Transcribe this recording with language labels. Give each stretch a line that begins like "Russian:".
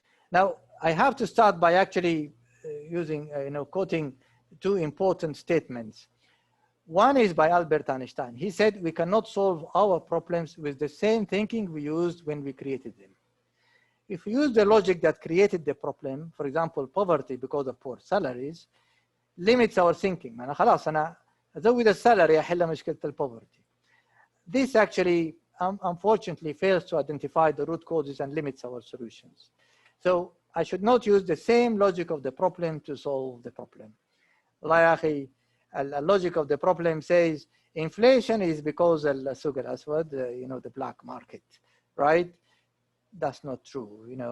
English: Now, I have to start by actually using, quoting two important statements. One is by Albert Einstein. He said, we cannot solve our problems with the same thinking we used when we created them. If we use the logic that created the problem, for example, poverty because of poor salaries, limits our thinking.
Arabic: أنا خلاص أنا أزود السالري أحل مشكلة الpoverty.
English: This actually, unfortunately, fails to identify the root causes and limits our solutions. So I should not use the same logic of the problem to solve the problem. The logic of the problem says inflation is because
Arabic: السوق الأسود,
English: the black market, right? That's not true.